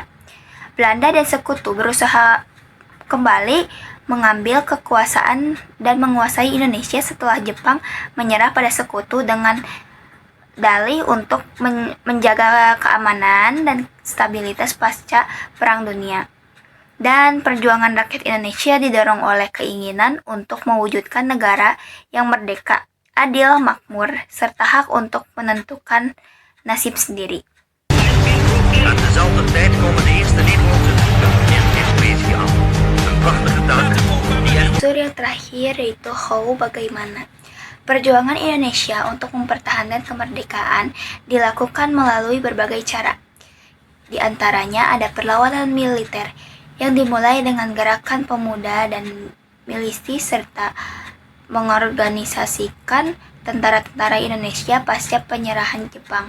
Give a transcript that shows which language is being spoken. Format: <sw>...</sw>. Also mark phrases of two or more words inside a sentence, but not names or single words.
<id>Belanda dan sekutu berusaha kembali mengambil kekuasaan dan menguasai Indonesia setelah Jepang menyerah pada sekutu dengan dalih untuk menjaga keamanan dan stabilitas pasca Perang Dunia. Dan perjuangan rakyat Indonesia didorong oleh keinginan untuk mewujudkan negara yang merdeka, adil, makmur, serta hak untuk menentukan nasib sendiri.</id> <nl>En dezelfde tijd komen de eerste Nederlandse troepen in Indonesia. Een prachtige taak die er</nl> <id>Unsur yang terakhir yaitu how, bagaimana. Perjuangan Indonesia untuk mempertahankan kemerdekaan dilakukan melalui berbagai cara. Di antaranya ada perlawanan militer yang dimulai dengan gerakan pemuda dan milisi serta mengorganisasikan tentara-tentara Indonesia pasca penyerahan Jepang.</id>